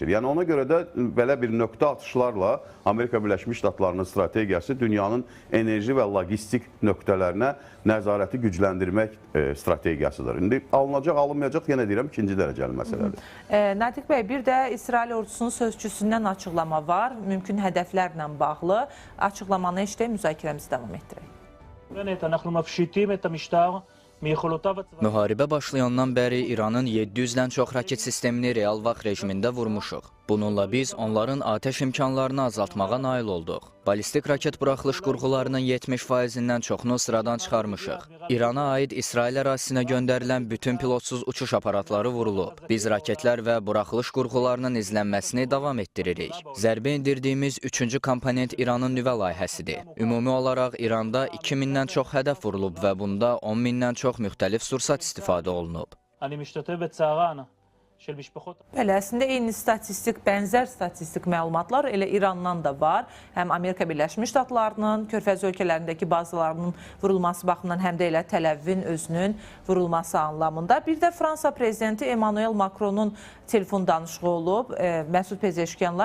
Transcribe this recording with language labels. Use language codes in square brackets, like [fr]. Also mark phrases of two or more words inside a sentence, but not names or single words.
[az] Yəni ona görə də belə bir nöqtə atışlarla Amerika Birləşmiş Ştatlarının strategiyası dünyanın enerji və logistik nöqtələrinə nəzarəti gücləndirmək strategiyasıdır. İndi alınacaq, alınmayacaq, yenə deyirəm, ikinci dərəcəli məsələdir. Natiq bəy, bir də İsrail ordusunun sözçüsündən açıqlama var, mümkün hədəflərlə bağlı. Açıqlamanı eşidək, müzakirəmizi davam etdirək. [he] אנחנו מפשיטים את המשטר מיכולותיו הצבאיות. [az] Müharibə başlayandan bəri İranın 700-dən çox raket sistemini real vaxt rejimində vurmuşuq. Bununla biz onların atəş imkanlarını azaltmağa nail olduq. Balistik raket buraxılış qurğularının 70%-dən çoxunu sıradan çıxarmışıq. İrana aid İsrail ərazisinə göndərilən bütün pilotsuz uçuş aparatları vurulub. Biz raketlər və buraxılış qurğularının izlənməsini davam etdiririk. Zərbə indirdiyimiz 3-cü komponent İranın nüvə layihəsidir. Ümumi olaraq İranda 2000-dən çox hədəf vurulub və bunda 10.000-dən çox müxtəlif sursat istifadə olunub. [he] אני משתתף בצערן של משפחות. [az] Bəli, əslində eyni statistik, bənzər statistik məlumatlar elə İrandan da var. Həm Amerika Birləşmiş Ştatlarının, Körfəz ölkələrindəki bazalarının vurulması baxımından, həm də elə Təl-Əvivin özünün vurulması anlamında. Bir də Fransa prezidenti Emmanuel Macronun telefon danışığı olub Məsud Pezeşkiyanla.